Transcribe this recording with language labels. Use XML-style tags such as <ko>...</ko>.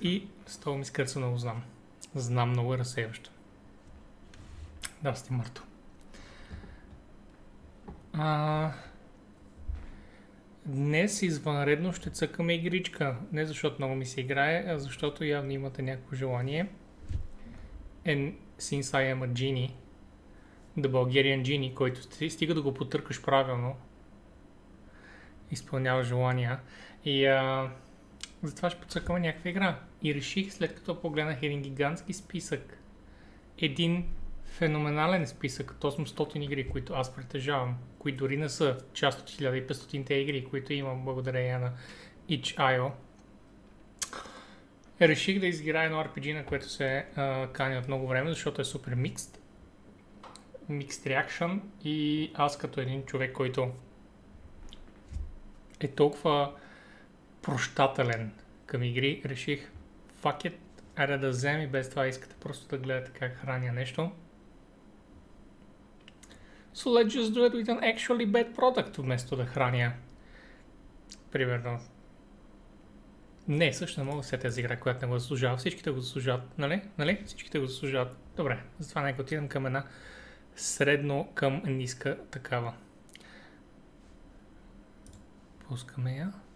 <bg>И с това ми скърца много знам. Знам, много е разсейващо. Да, сте Марто. Днес извънредно ще цъкаме игричка. Не защото много ми се играе, а защото явно имате някакво желание.</bg> <en>And since I am a genie, the Bulgarian genie,</en> <bg>който стига да го потъркаш правилно, изпълнява желания. И затова ще поцъкаме някаква игра. И реших, след като погледнах един гигантски списък, един феноменален списък от 800 игри, които аз притежавам, които дори не са част от 1500-те игри, които имам благодарение на itch.io, реших да изиграя едно RPG, на което се кани от много време, защото е супер микст реакшън, и аз като един човек, който е толкова прощателен към игри, реших</bg> <en>fuck it,</en> <bg>айде да взем и без това искате просто да гледате как храня нещо.</bg> <en>So let's just do it with an actually bad product,</en> <bg>вместо да храня. Примерно. Не, също не мога да се тази игра, която не го заслужава. Всичките го заслужават, нали? Нали? Всичките го заслужават. Добре, затова нека отидем към една средно към ниска такава. Пускаме я.</bg>